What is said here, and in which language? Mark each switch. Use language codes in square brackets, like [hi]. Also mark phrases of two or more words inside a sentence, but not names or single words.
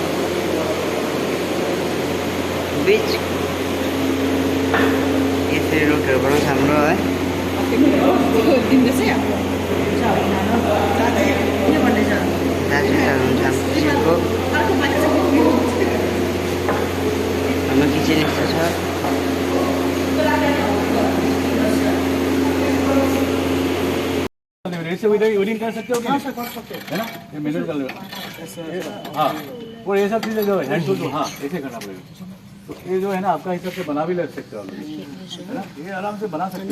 [ne] बीच यसरी रोटीहरू बनाउँछ हाम्रो है। दाजु हुनुहुन्छ हाम्रो किचन यस्तो छ। [hi] ऐसे वेडिंग कर सकते हो क्या? है ना, ये मेन्यू कर लो। हाँ, और ये सब चीजें जो [en] hand tool [hi] हाँ ऐसे करना पड़ेगा। तो ये जो है ना आपका हिसाब से बना भी लग सकते हो, है ना, ये आराम से बना सकते हो।